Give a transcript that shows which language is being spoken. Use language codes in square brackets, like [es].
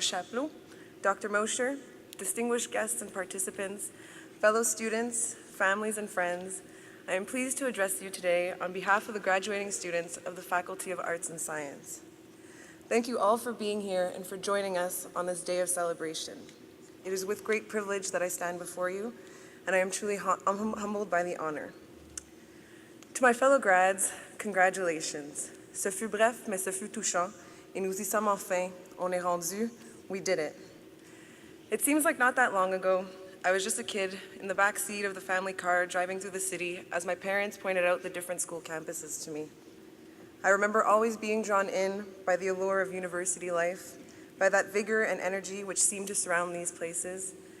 [en] Chapleau, Dr. Mosher, distinguished guests and participants, fellow students, families, and friends, I am pleased to address you today on behalf of the graduating students of the Faculty of Arts and Science. Thank you all for being here and for joining us on this day of celebration. It is with great privilege that I stand before you, and I am truly humbled by the honor. To my fellow grads, congratulations. [fr] Ce fut bref, mais ce fut touchant, et nous y sommes enfin, on est rendu, [en] we did it. It seems like not that long ago, I was just a kid in the back seat of the family car driving through the city as my parents pointed out the different school campuses to me. I remember always being drawn in by the allure of university life, by that vigor and energy which seemed to surround these places.